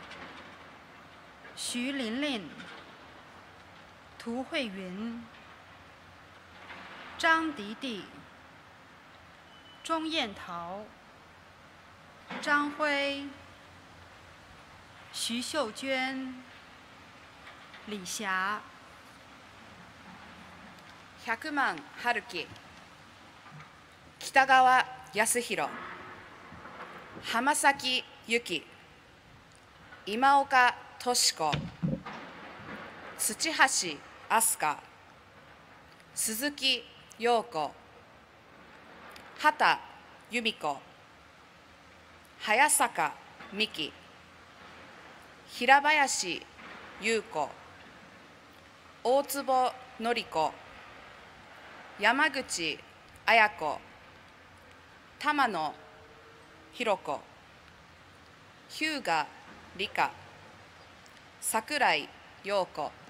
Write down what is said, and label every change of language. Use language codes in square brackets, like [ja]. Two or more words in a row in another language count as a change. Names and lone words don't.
[zh] 徐琳琳、涂慧云、张迪迪、钟燕桃、张辉、徐秀娟、李霞、 [ja] 100万春樹、北川康弘、浜崎由紀、今岡敏子、土橋飛鳥、鈴木陽子、畑由美子、早坂美希、平林優子、大坪典子、山口綾子、玉野弘子、日向理香、櫻井陽子。